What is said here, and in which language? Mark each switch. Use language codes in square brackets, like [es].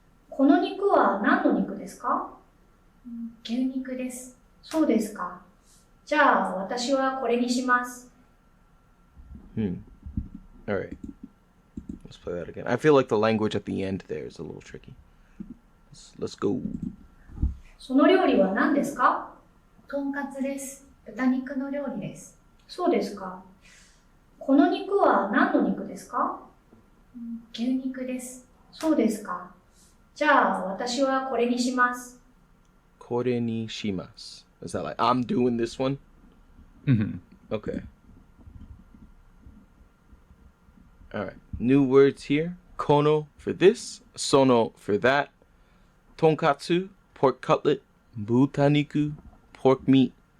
[ja] この肉は何の肉ですか？牛肉です。そうですか。じゃあ私はこれにします。 [en] All right. Let's play that again. I feel like the language at the end there is a little tricky. Let's go. [ja] その料理は何ですか？とんかつです。豚肉の料理です。そうですか。この肉は何の肉ですか？牛肉です。そうですか。じゃあ私はこれにします。 Kore ni shimasu. [en] Is that like I'm doing this one? Mm-hmm. Okay. All right. New words here. Kono for this. Sono for that. Tonkatsu, pork cutlet. Butaniku, pork meat.